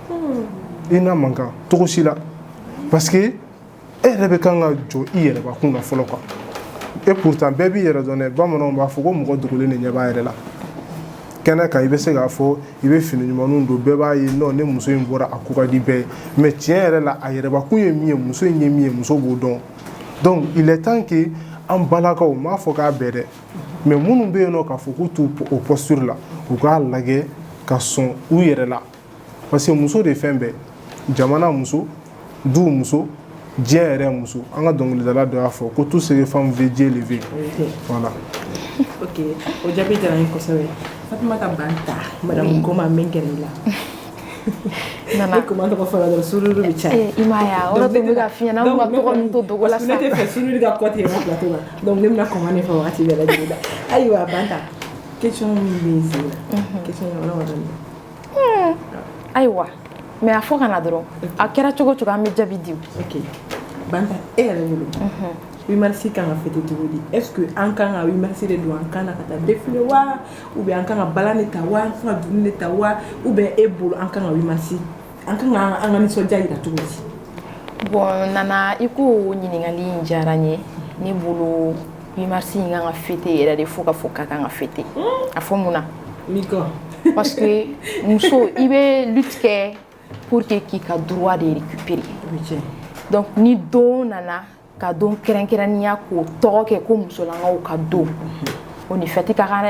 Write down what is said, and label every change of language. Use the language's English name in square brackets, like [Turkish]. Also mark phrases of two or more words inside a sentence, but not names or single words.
[Bambara] i n'a man kan cogo si la [French] parce que [Bambara] e yɛrɛ bɛ kan ka jɔ i yɛrɛbakun na fɔlɔ [French] quoi et pourtant [Bambara] bɛɛ b'i yɛrɛ dɔn dɛ bamananw b'a fɔ ko mɔgɔ dogolen de ɲɛ b'a yɛrɛ la kɛnɛ kan i bɛ se k'a fɔ i bɛ fini ɲumanw don bɛɛ b'a ye non ne muso in bɔra a ko ka di bɛɛ ye mais tiɲɛ yɛrɛ la a yɛrɛbakun ye min ye muso in ye min ye muso b'o dɔn [French] donc il est temps que [Bambara] an balakaw m'a fɔ k'a bɛɛ dɛ mais minnu bɛ yen nɔ k'a fɔ k'u t'u o posture la u k'a lajɛ ka sɔn u yɛrɛ la [French] parce que [Bambara] muso de ye fɛn bɛɛ jamana muso du muso diɲɛ yɛrɛ muso an ka dɔnkilidala dɔ y'a fɔ ko [French] tout ce que femme veut Dieu le veut voilà [Bambara] ok o jaabi diyara n ye kosɛbɛ Fatumata Banta madame Koma n bɛ gɛrɛ i la ne kuma tɔgɔ fɔlɔ dɔrɔn sururu bɛ caya i m'a ye o de tun bɛ ka f'i ɲɛna an ka tɔgɔ ninnu to dogo la sa ne tɛ fɛ sururu ka kɔ tigɛ n ka plateau la donc ne bɛna kɔma ne fɛ wagati bɛɛ lajɛlen la ayiwa Banta question min bɛ n sen na question ɲɔgɔnna ma dɔɔnin ayiwa mais a fɔ ka na dɔrɔn a kɛra cogo cogo an bɛ jaabi di ok Banta e yɛrɛ bolo 8 mars kan ka fêter cogo di [French] est ce que [Bambara] an kan ka 8 mars de don an kan na ka taa défilé wa [French] ou bien [Bambara] an kan ka balan de ta wa an kan ka dumuni de ta wa [French] ou bien [Bambara] e bolo an kan ka 8 mars an kan ka an ka nisɔndiya yira cogo di bon Nana i ko ɲininkali in diyara n ye ne bolo 8 mars in kan ka fêter yɛrɛ de fo ka fɔ ka kan ka fêter a fɔ mun na [French] parce que [Bambara] muso i bɛ lutte kɛ [French] pour que [Bambara] k'i ka [French] droit de récupérer donc [Bambara] ni don nana ka don kɛrɛnkɛrɛnnenya k'o tɔgɔ kɛ ko musolakaw ka don o ni fɛti ka kan dɛ